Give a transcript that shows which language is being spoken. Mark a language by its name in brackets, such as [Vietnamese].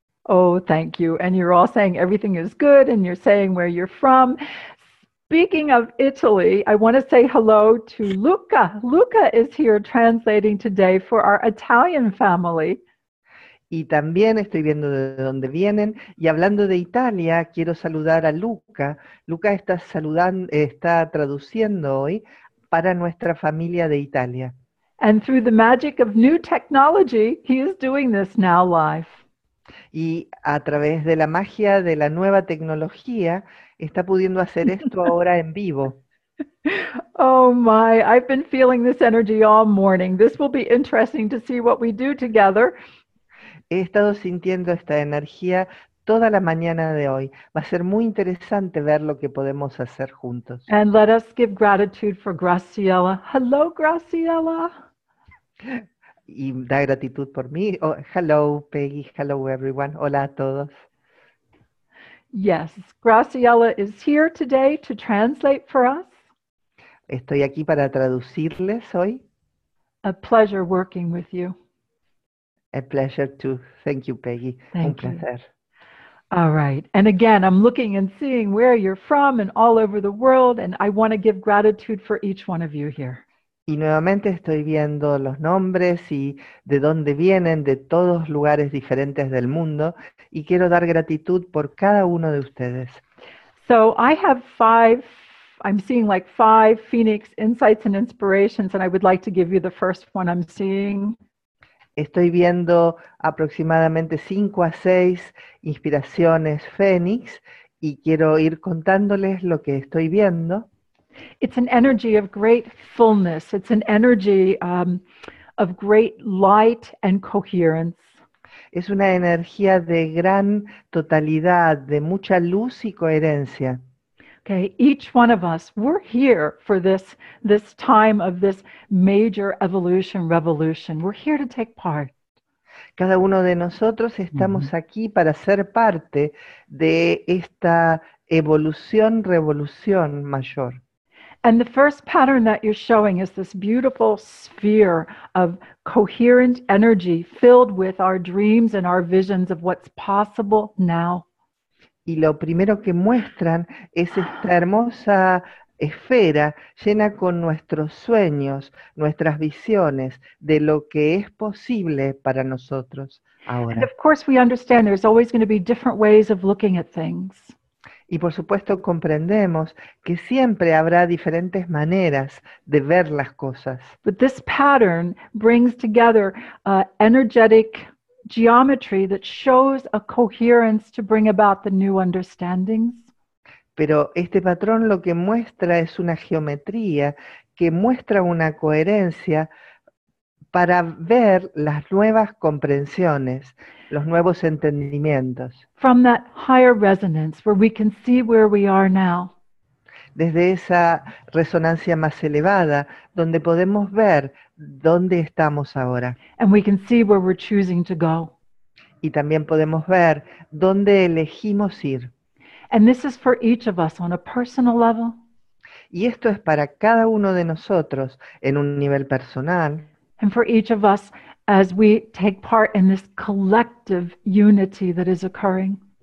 [English] Oh, thank you. And you're all saying everything is good, and you're saying where you're from. Speaking of Italy, I want to say hello to Luca. Luca is here translating today for our Italian family. [Spanish] Y también estoy viendo de dónde vienen, y hablando de Italia, quiero saludar a Luca. Luca está traduciendo hoy para nuestra familia de Italia. [English] And through the magic of new technology, he is doing this now live. [Spanish] Y a través de la magia de la nueva tecnología, está pudiendo hacer esto ahora en vivo. [English] Oh my, I've been feeling this energy all morning. This will be interesting to see what we do together. [Spanish] He estado sintiendo esta energía toda la mañana de hoy. Va a ser muy interesante ver lo que podemos hacer juntos. [English] And let us give gratitude for Graciela. Hello, Graciela. [Spanish] Y da gratitud por mí. [English] Oh, hello, Peggy. Hello, everyone. [Spanish] Hola a todos. [English] Yes, Graciela is here today to translate for us. [Spanish] Estoy aquí para traducirles hoy. [English] A pleasure working with you. A pleasure too. Thank you, Peggy. Thank you. [Spanish] Un placer. [English] All right. And again, I'm looking and seeing where you're from and all over the world, and I want to give gratitude for each one of you here. [Spanish] Y nuevamente estoy viendo los nombres y de dónde vienen, de todos lugares diferentes del mundo, y quiero dar gratitud por cada uno de ustedes. [English] So I have I'm seeing like 5 Phoenix insights and inspirations, and I would like to give you the first one I'm seeing. [Spanish] Estoy viendo aproximadamente 5 a 6 inspiraciones Fénix, y quiero ir contándoles lo que estoy viendo. [English] It's an energy of great fullness. It's an energy of great light and coherence. [Spanish] Es una energía de gran totalidad, de mucha luz y coherencia. [English] Okay, each one of us, we're here for this time of this major revolution. We're here to take part. [Spanish] Cada uno de nosotros estamos aquí para ser parte de esta revolución mayor. [English] And the first pattern that you're showing is this beautiful sphere of coherent energy filled with our dreams and our visions of what's possible now. [Spanish] Y lo primero que muestran es esta hermosa esfera llena con nuestros sueños, nuestras visiones de lo que es posible para nosotros ahora. [English] And of course we understand there's always going to be different ways of looking at things. [Spanish] Y por supuesto comprendemos que siempre habrá diferentes maneras de ver las cosas. [English] But this pattern brings together energetic geometry that shows a coherence to bring about the new understandings. [Spanish] Pero este patrón lo que muestra es una geometría que muestra una coherencia para ver las nuevas comprensiones, los nuevos entendimientos. [English] From that higher resonance where we can see where we are now. [Spanish] Desde esa resonancia más elevada, donde podemos ver dónde estamos ahora. [English] And we can see where we're choosing to go. [Spanish] Y también podemos ver dónde elegimos ir. [English] And this is for each of us on a personal level. [Spanish] Y esto es para cada uno de nosotros en un nivel personal [English] and for each of us as we take part in this collective unity that is occurring.